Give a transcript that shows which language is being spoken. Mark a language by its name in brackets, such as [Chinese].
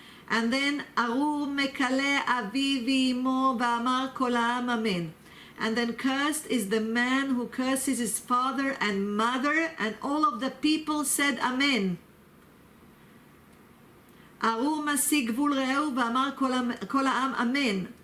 [English] And then [Hebrew] ארור מקלה אביו ואמו ואמר כל העם amen. [English] And then cursed is the man who curses his father and mother, and all of the people said amen. [Hebrew] ארור משיג גבול רעהו ואמר כל העם amen.